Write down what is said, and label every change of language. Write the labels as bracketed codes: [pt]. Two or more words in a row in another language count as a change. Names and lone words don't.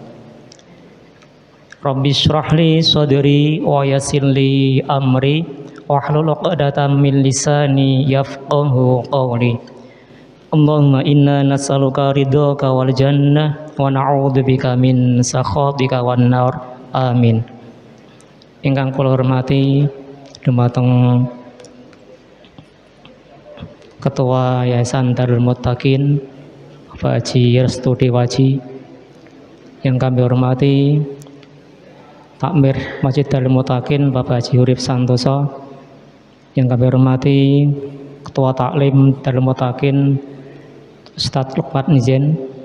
[ar] رب اشرح لي صدري ويسر لي أمري واحلل عقدة من لساني يفقهوا قولي. اللهم إنا نسألك رضاك والجنة ونعوذ بك من سخطك والنار. [jv] Amin. Ingkang kula hormati dumateng Ketua Yayasan Darul Muttaqin Bapak Haji Restu Dewaji, [id] yang kami hormati Takmir Masjid Darul Muttaqin Bapak Haji Urip Santoso, yang kami hormati Ketua Taklim Darul Muttaqin Ustadz Lukman Nizen,